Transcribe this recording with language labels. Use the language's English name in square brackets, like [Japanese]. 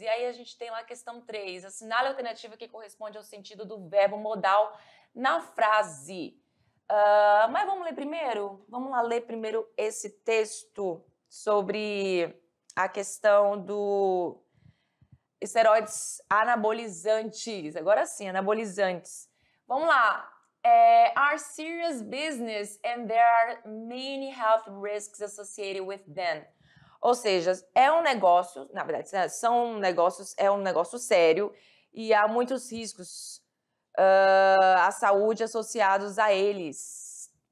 [Portuguese] E aí, a gente tem lá a questão 3, assinale a alternativa que corresponde ao sentido do verbo modal na frase. Mas vamos ler primeiro? Vamos lá ler primeiro esse texto sobre a questão do esteroides anabolizantes. Agora sim, anabolizantes. Vamos lá. [English] Are serious business and there are many health risks associated with them. [Portuguese] Ou seja, é um negócio, na verdade, é um negócio sério e há muitos riscos à saúde associados a eles.